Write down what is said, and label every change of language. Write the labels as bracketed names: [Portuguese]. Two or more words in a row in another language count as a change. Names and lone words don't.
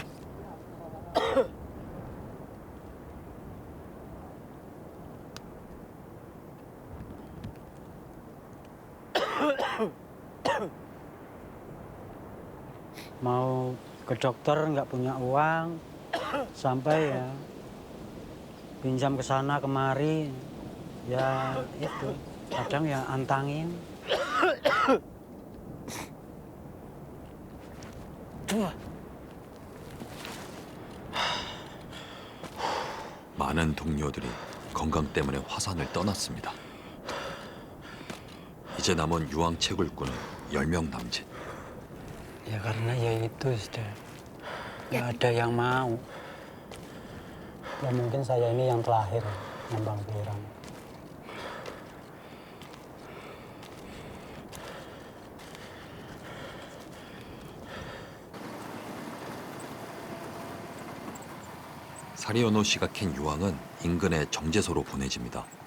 [Indonesian] Mau ke dokter nggak punya uang, sampai ya pinjam ke sana kemari, ya itu kadang ya antangin. [Korean] 많은 동료들이 건강 때문에 화산을 떠났습니다. 이제 남은 유황 채굴꾼은 10명 남짓. [Indonesian] Ya karena ya itu sudah nggak ada yang mau. Ya mungkin saya ini yang terakhir nambang belerang. [Korean] 사리오노 씨가 캔 유황은 인근의 정제소로 보내집니다.